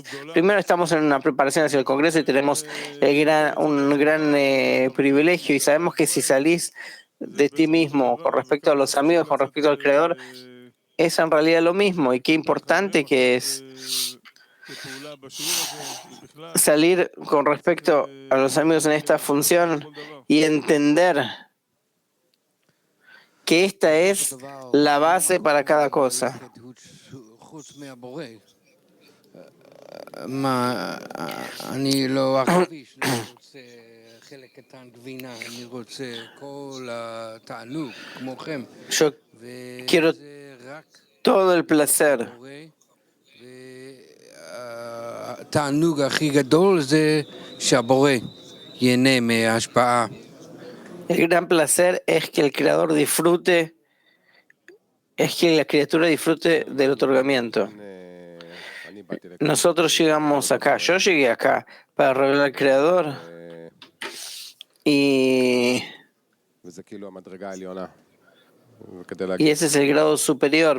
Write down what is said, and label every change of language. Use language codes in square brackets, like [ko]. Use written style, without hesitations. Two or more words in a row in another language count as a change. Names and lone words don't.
[es] Primero estamos en una preparación hacia el Congreso y tenemos un gran privilegio, y sabemos que si salís de ti mismo con respecto a los amigos, con respecto al Creador, es en realidad lo mismo. Y qué importante que es salir con respecto a los amigos en esta función y entender que esta es la base para cada cosa. [he] אני לא עכביש, אני רוצה חלק קטן גבינה, אני רוצה כל התענוג כמוכם. [es] Yo quiero todo el placer. [he] התענוג הכי גדול זה שהבורא ייהנה מההשפעה. [es] El gran placer es que el Creador disfrute, es que la criatura disfrute del otorgamiento. Nosotros llegamos acá, yo llegué acá para revelar al Creador, y ese es el grado superior.